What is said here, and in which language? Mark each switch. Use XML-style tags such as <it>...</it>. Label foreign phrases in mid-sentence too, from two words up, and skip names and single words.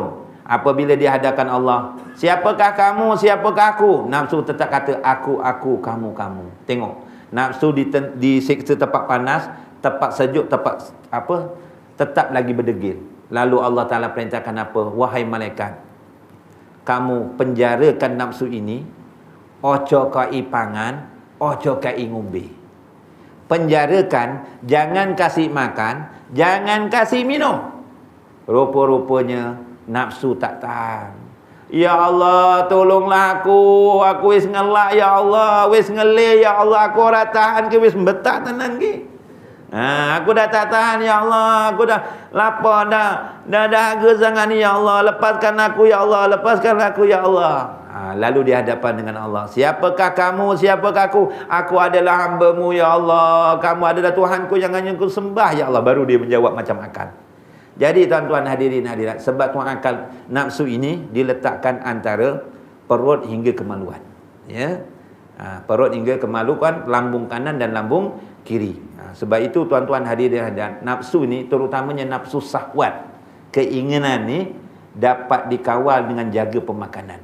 <ms>Apabila dihadapkan Allah, siapakah kamu, siapakah aku? Nafsu tetap kata aku, kamu. Tengok, nafsu disiksa tempat panas, tempat sejuk, tempat apa, tetap lagi berdegil. Lalu Allah Ta'ala perintahkan apa? Wahai malaikat, kamu penjarakan nafsu ini,</ms> <jv>ojo kai pangan, ojo kai ngumbi.</jv> <ms>Penjarakan, jangan kasih makan, jangan kasih minum. Rupa-rupanya nafsu tak tahan.</ms> <jv>Ya Allah, tolonglah aku wis ngelak ya Allah, wis ngele ya Allah, aku ora tahan ke, wis betak tenang ke.</jv> <ms>Aku dah tak tahan ya Allah, aku dah lapar dah dahaga sangat ni ya Allah, lepaskan aku ya Allah, lepaskan aku ya Allah. Lalu di hadapan dengan Allah, siapakah kamu, siapakah aku? Aku adalah hamba-Mu ya Allah, kamu adalah Tuhanku yang hanya ku sembah ya Allah. Baru dia menjawab macam akal. Jadi tuan-tuan hadirin hadirat, sebab tuan akal nafsu ini diletakkan antara perut hingga kemaluan. Ya. Perut hingga kemaluan, lambung kanan dan lambung kiri. Sebab itu tuan-tuan hadirin hadirat, nafsu ni terutamanya nafsu syahwat, keinginan ni dapat dikawal dengan jaga pemakanan.</ms>